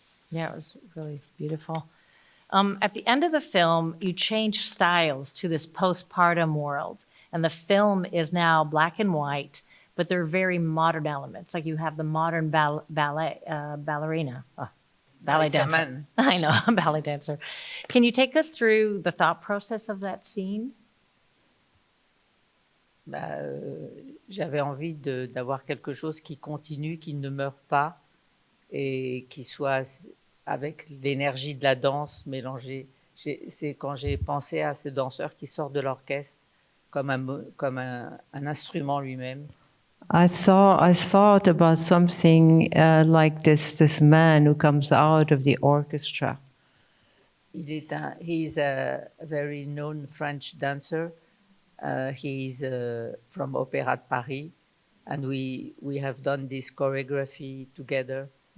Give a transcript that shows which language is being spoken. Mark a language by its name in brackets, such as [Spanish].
[English] Yeah, it was really beautiful. At the end of the film, you change styles to this postpartum world, and the film is now black and white, but there are very modern elements. Like you have the modern ballet ballerina, ballet It's a dancer. man. I know, a ballet dancer. Can you take us through the thought process of that scene? [French] J'avais envie d'avoir quelque chose qui continue, qui ne meurt pas et qui soit avec l'énergie de la danse mélangée. C'est quand j'ai pensé à ce danseur qui sort de l'orchestre comme un instrument lui-même. [English] I thought about something like this man who comes out of the orchestra. He is a very known French dancer. He is from Opéra de Paris, and we have done this choreography together.